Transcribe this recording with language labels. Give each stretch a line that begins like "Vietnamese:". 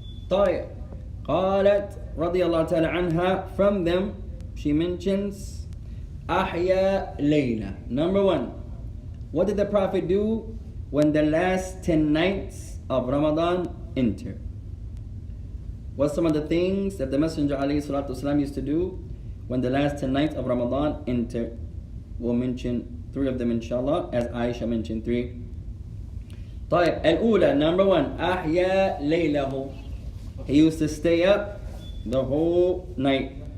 Arabic: طيب, قالت رضي الله تعالى عنها,
English: from them she mentions
Arabic: أحيا ليلة.
English: Number one, what did the Prophet do when the last 10 nights of Ramadan entered? What's some of the things that the Messenger ﷺ used to do when the last 10 nights of Ramadan entered? We'll mention three of them inshallah, as Aisha mentioned three.
Arabic: طيب, الأولى,
English: number one,
Arabic: أحيا ليله.
English: He used to stay up the whole night.